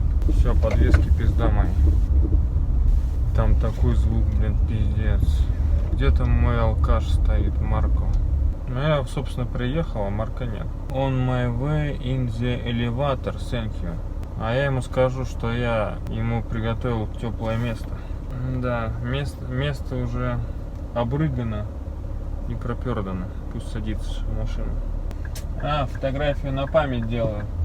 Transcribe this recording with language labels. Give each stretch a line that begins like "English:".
Russian: Все, подвески пизда мои. Там такой звук, блин, пиздец. Где-то мой алкаш стоит, Марко. Ну я, собственно, приехал, а Марка нет.
English: On my way in the elevator, thank you.
Russian: А я ему скажу, что я ему приготовил теплое место. Да, место уже обрыгано и пропердано. Пусть садится в машину. А, фотографию на память делаю.